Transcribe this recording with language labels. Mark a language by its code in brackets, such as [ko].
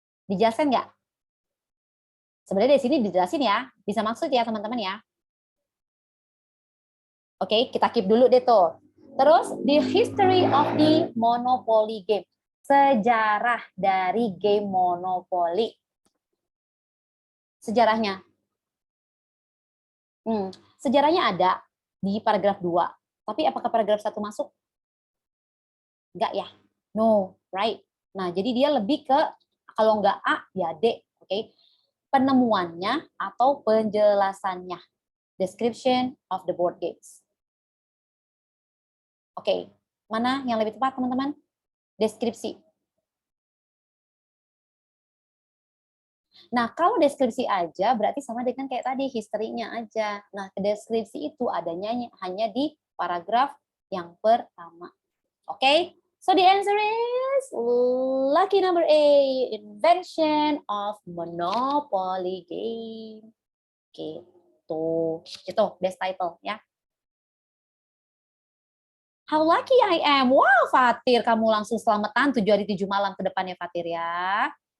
[id] Dijelaskan nggak? Sebenarnya di sini dijelasin ya, bisa maksud ya teman-teman ya. Oke, kita keep dulu deh tuh. [en] Terus, the history of the Monopoly game. [id] Sejarah dari game Monopoly. Sejarahnya. Sejarahnya ada di paragraf 2. Tapi apakah paragraf 1 masuk? Enggak ya? [en] No, right? [id] Nah, jadi dia lebih ke, kalau enggak A, ya D. Oke. Penemuannya atau penjelasannya. [en] Description of the board games. [id] Oke, mana yang lebih tepat teman-teman? Deskripsi. Nah, kalau deskripsi aja berarti sama dengan kayak tadi, historinya aja. Nah, deskripsi itu adanya hanya di paragraf yang pertama. [en] Oke, so the answer is lucky number A, invention of Monopoly game. [id] Gitu. Itu best title ya. [en] How lucky I am. [id] Wow, Fatir, kamu langsung selamatan 7 hari 7 malam ke depan ya, Fatir ya.